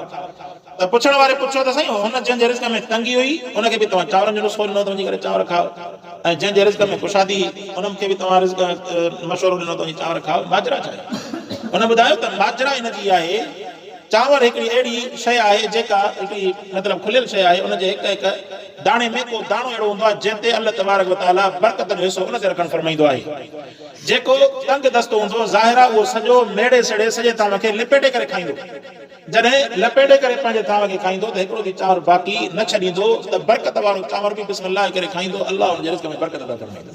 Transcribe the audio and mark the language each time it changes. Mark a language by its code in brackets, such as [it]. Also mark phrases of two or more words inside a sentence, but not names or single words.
[sd] त पुछण वारे पुछियो त साईं हुन जंहिंजे रिस्क में तंगी हुई उनखे बि तव्हां चांवरनि जो नुस्ख़ो ॾिनो त वञी करे चांवर खाओ, ऐं जंहिंजे रिस्क में कुशादी उनखे बि तव्हां रिस्क मशवरो ॾिनो त वञी चांवर खाओ। माजरा छा आहे? हुन ॿुधायो त माजरा इन जी आहे, चांवर हिकिड़ी अहिड़ी शइ आहे जेका हिकिड़ी मतिलबु खुलियल शइ आहे, उनजे हिकु हिकु दाणे में को दाणो अहिड़ो हूंदो आहे जंहिं ते [ar] الله تبارك وتعالى [sd] बरकत जो हिसो उन ते रखणु फरमाईंदो आहे। जेको तंग दस्तो हूंदो ज़ाहिर आहे उहो सॼो मेड़े सेड़े सॼे ताव खे लपेटे करे खाईंदो। जॾहिं लपेटे करे पंहिंजे ताव खे खाईंदो त हिकिड़ो बि चांवर बाक़ी न छॾींदो, त बरकत वारो चांवर बि बिस्मिल्लाह करे खाईंदो, अल्लाह हुनजे रिस्क में बरकत अता फरमाईंदो।